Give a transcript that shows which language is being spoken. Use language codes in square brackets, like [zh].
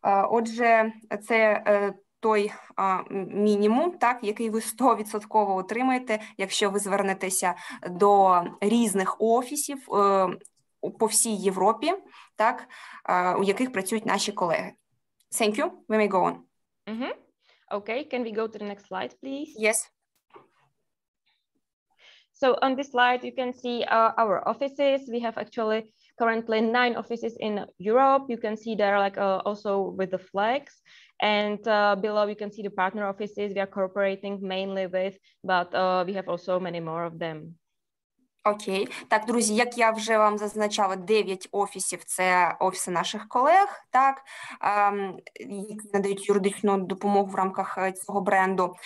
[uk] Отже, це той мінімум, так, який ви 100% отримаєте, якщо ви звернетеся до різних офісів по всій Європі, так, у яких працюють наші колеги. [en] Thank you. We may go on. Mm-hmm. Okay, can we go to the next slide, please? Yes. So on this slide, you can see our offices. We have actually currently 9 offices in Europe. You can see there like also with the flags. And below you can see the partner offices we are cooperating mainly with, but we have also many more of them. [uk] Окей. Так, друзі, як я вже вам зазначала, 9 офісів – це офіси наших колег, так, які надають юридичну допомогу в рамках цього бренду.